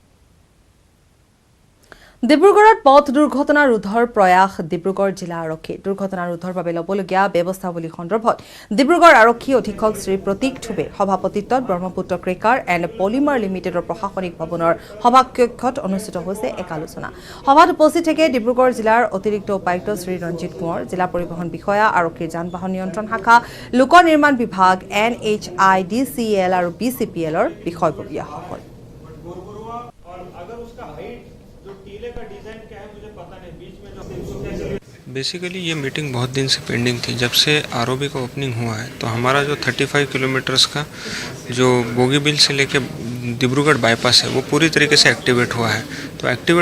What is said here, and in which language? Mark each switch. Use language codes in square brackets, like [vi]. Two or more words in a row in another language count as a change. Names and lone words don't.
[as] ডিব্ৰুগড়ত পথ দুৰ্ঘটনা ৰোধৰ প্ৰয়াস ডিব্ৰুগড় জিলা আৰক্ষী দুৰ্ঘটনা ৰোধৰ বাবে ল'বলগীয়া ব্যৱস্থাৱলী সন্দৰ্ভত ডিব্ৰুগড় আৰক্ষী অধীক্ষক শ্ৰী প্ৰতীক থুবে সভাপতিত্বত ব্ৰহ্মপুত্ৰ ক্ৰেকাৰ এণ্ড পলিমাৰ লিমিটেডৰ প্ৰশাসনিক ভৱনৰ সভাকক্ষত অনুষ্ঠিত হৈছে এক আলোচনা সভাত উপস্থিত থাকে ডিব্ৰুগড় জিলাৰ অতিৰিক্ত উপায়ুক্ত শ্ৰী ৰঞ্জিত কোঁৱৰ জিলা পৰিবহণ বিষয়া আৰক্ষীৰ যান বাহন নিয়ন্ত্ৰণ শাখা লোক নিৰ্মাণ বিভাগ NHIDCL আৰু BCPLৰ বিষয়ববীয়াসকল [hi] बेसिकली ये मीटिंग बहुत दिन से पेंडिंग थी जब से आरओबी का ओपनिंग हुआ है तो हमारा जो 35 किलोमीटर्स का जो बोगीबिल से लेके डिब्रूगढ़ बाईपास है वो पूरी तरीके से एक्टिवेट हुआ है तो एक्टिवेट